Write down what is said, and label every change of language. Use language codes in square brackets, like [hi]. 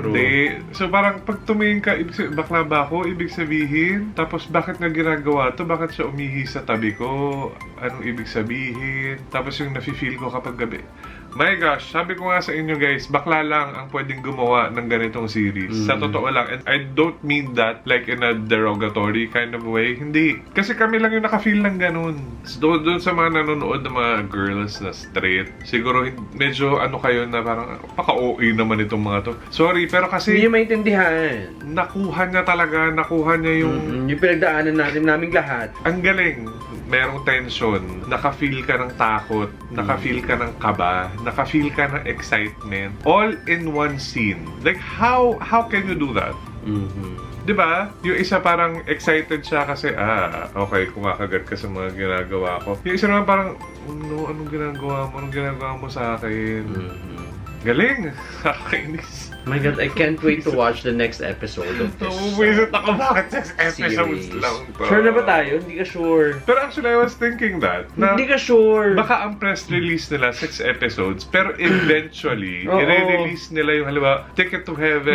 [tl] hindi. So parang pag tumingin ka, bakla ba ako? Ibig sabihin? Tapos bakit nga ginagawa to? Bakit siya umihi sa tabi ko? Anong ibig sabihin? Tapos yung nafe-feel ko kapag gabi. [en] My gosh, [tl] sabi ko nga sa inyo guys, bakla lang ang pwedeng gumawa ng ganitong series. Sa totoo lang. [en] And I don't mean that like in a derogatory kind of way. [tl] Hindi. Kasi kami lang yung naka-feel ng ganun. So, doon sa mga nanonood ng mga girls na straight, siguro medyo ano kayo na parang paka-OA naman itong mga to. Sorry, pero kasi Hindi niya maintindihan. nakuha niya yung Yung pinagdaanan naming lahat. ang galing. Merong tension, naka-feel ka ng takot, naka-feel ka ng kaba, naka-feel ka ng excitement, [en] all in one scene. Like, how can you do that? Diba? [tl] Yung isa parang excited siya kasi, okay, kumakagat ka sa mga ginagawa ko. Yung isa naman parang, no, anong ginagawa mo? Anong ginagawa mo sa akin? Galing! Kakainis. [en] My God, I can't wait to watch the next episode of this. [tl] Nabubuisit ako bakit 6 episodes [en] series. [tl] lang to. Sure na ba tayo? Hindi ka sure. [en] Pero actually, I was thinking that. [tl] Na, Hindi ka sure. baka ang press release nila 6 episodes, pero eventually, Oo. i-release nila yung halimbawa, Ticket to Heaven,